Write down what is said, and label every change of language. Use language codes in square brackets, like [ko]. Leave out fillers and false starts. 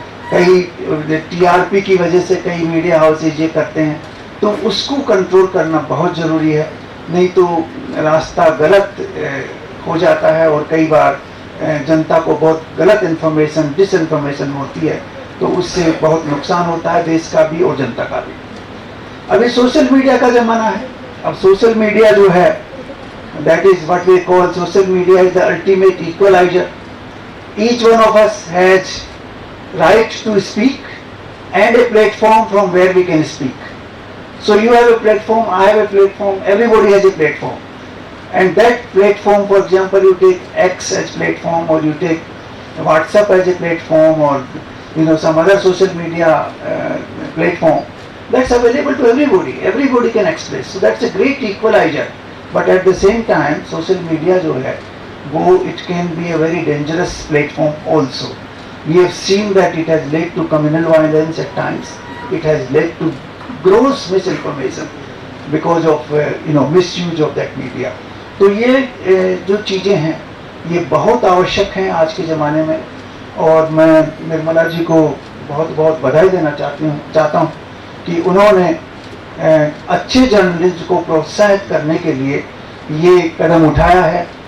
[hi] कई टीआरपी की वजह से कई मीडिया हाउसेज ये करते हैं, तो उसको कंट्रोल करना बहुत ज़रूरी है, नहीं तो रास्ता गलत हो जाता है और कई बार जनता को बहुत गलत इन्फॉर्मेशन, डिसइन्फॉर्मेशन होती है, तो उससे बहुत नुकसान होता है देश का भी और जनता का भी। अभी सोशल मीडिया का ज़माना है। अब सोशल मीडिया जो है, [en] that is what we call social media is the ultimate equalizer. Each one of us has right to speak and a platform from where we can speak. So you have a platform, I have a platform, everybody has a platform. And that platform, for example, you take X as platform, or you take WhatsApp as a platform, or some other social media platform, that's available to everybody. Everybody can express. So that's a great equalizer. But at the same time, social media [hi] जो है वो [en] it can be a very dangerous platform also. We have seen that it has led to communal violence at times. It has led to gross misinformation because of misuse of that media. [hi] तो ये जो चीज़ें हैं ये बहुत आवश्यक हैं आज के ज़माने में, और मैं निर्मला जी को बहुत बहुत बधाई देना चाहता हूँ कि उन्होंने अच्छे जर्नलिज्म को प्रोत्साहित करने के लिए ये कदम उठाया है।